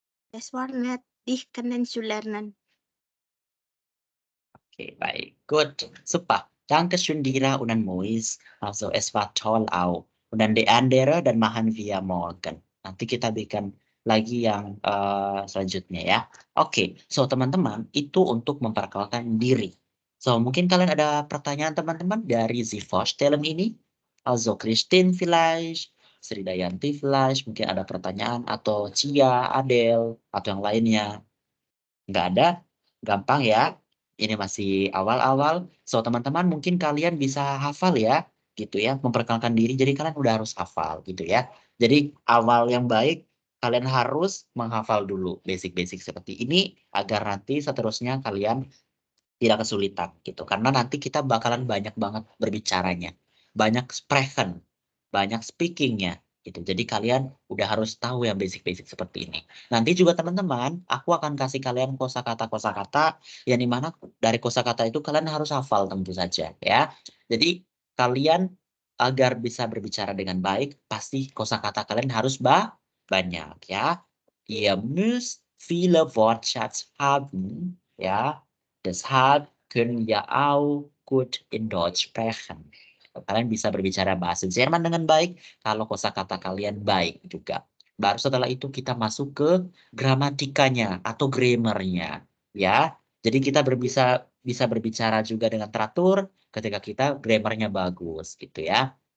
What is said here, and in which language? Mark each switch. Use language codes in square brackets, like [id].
[de] Es war nett, dich kennenzulernen. Okay, baik. Gut. Super. Dankeschön, Dira und an Mois. Also, es war toll auch. Und dann die andere, dan machen wir morgen. [id] Nanti kita bikin lagi yang selanjutnya ya. Oke, so teman-teman, itu untuk memperkenalkan diri. So, mungkin kalian ada pertanyaan teman-teman dari Sie vorstellen ini? Also, Christine vielleicht, Sri Dayanti vielleicht, mungkin ada pertanyaan, atau Cia, Adel, atau yang lainnya. Nggak ada? Gampang ya. Ini masih awal-awal. So, teman-teman mungkin kalian bisa hafal ya, gitu ya, memperkenalkan diri. Jadi kalian udah harus hafal gitu ya. Jadi awal yang baik, kalian harus menghafal dulu basic-basic seperti ini, agar nanti seterusnya kalian tidak kesulitan gitu. Karena nanti kita bakalan banyak banget berbicaranya. Banyak sprechen, banyak speakingnya gitu. Jadi kalian udah harus tahu yang basic-basic seperti ini. Nanti juga teman-teman, aku akan kasih kalian kosakata-kosakata yang dimana dari kosakata itu kalian harus hafal tentu saja ya. Jadi kalian agar bisa berbicara dengan baik, pasti kosakata kalian harus banyak ya. [de] Ihr müsst viele Wortschatz haben ya. Deshalb können wir auch gut in Deutsch sprechen. [id] Kalian bisa berbicara bahasa Jerman dengan baik kalau kosakata kalian baik juga. Baru setelah itu kita masuk ke gramatikanya atau grammarnya, ya. Jadi kita bisa berbicara juga dengan teratur ketika kita grammarnya bagus, gitu ya.